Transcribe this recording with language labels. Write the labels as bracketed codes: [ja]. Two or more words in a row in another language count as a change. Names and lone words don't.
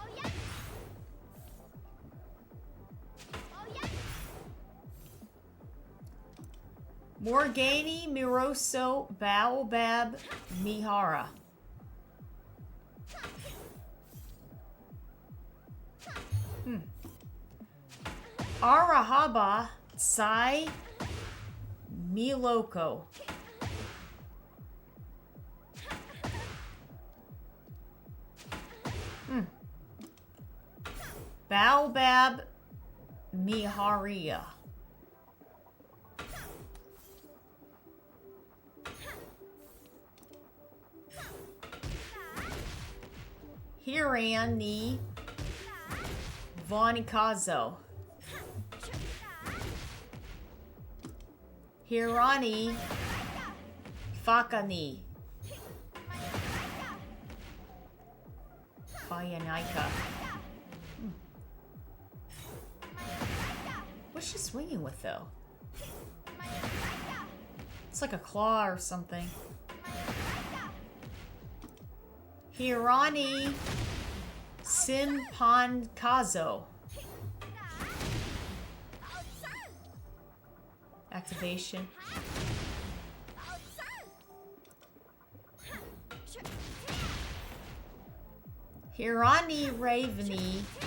[en] Morengy, Miroso, Boabab, Mihira. Arahaba, Sai, Miloko. Boabab, Miharia. Hirani, Vonikazo. Hirani, Fakani. Bayanaika. What's she swinging with, though? It's like a claw or something. Hirani, Sinpankazo. Activation. Hirani Raveni.